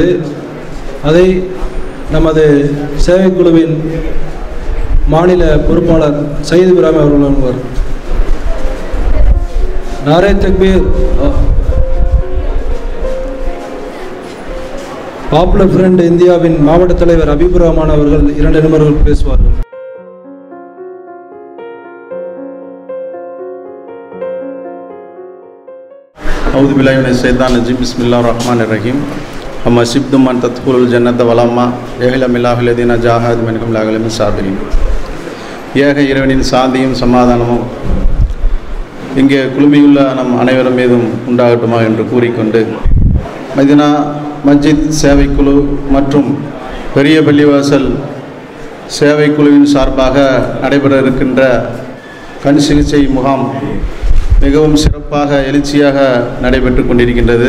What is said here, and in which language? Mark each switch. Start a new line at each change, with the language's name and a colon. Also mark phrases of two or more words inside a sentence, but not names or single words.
Tamil: அதை நமது சேவைக்குழுவின் மாநில பொறுப்பாளர் சயீத் இப்ராஹிம் அவர்கள் வழங்குவார்.
Urdu: نعرۂ تکبیر.
Tamil: பாப்புலர் ஃப்ரண்ட் இந்தியாவின் மாவட்ட தலைவர் ஹபீபுர் ரஹ்மான் அவர்கள் 2 நிமிடங்கள் பேசுவார்கள்.
Arabic: أعوذ بالله من الشيطان الرجيم بسم الله الرحمن الرحيم أما شئتم أن تدخلوا الجنة ولما يعلم الله الذين جاهدوا منكم ليعلم الصابرين.
Tamil: ஏக இறைவனின் சாந்தியும் சமாதானமும் இங்கே குழுமியுள்ள நம் அனைவரும் மீதும் உண்டாகட்டுமா என்று கூறிக்கொண்டு, மதீனா மஸ்ஜித் சேவைக்குழு மற்றும் பெரிய பள்ளிவாசல் சேவைக்குழுவின் சார்பாக நடைபெற இருக்கின்ற கண் சிகிச்சை முகாம் மிகவும் சிறப்பாக எழுச்சியாக நடைபெற்று கொண்டிருக்கின்றது.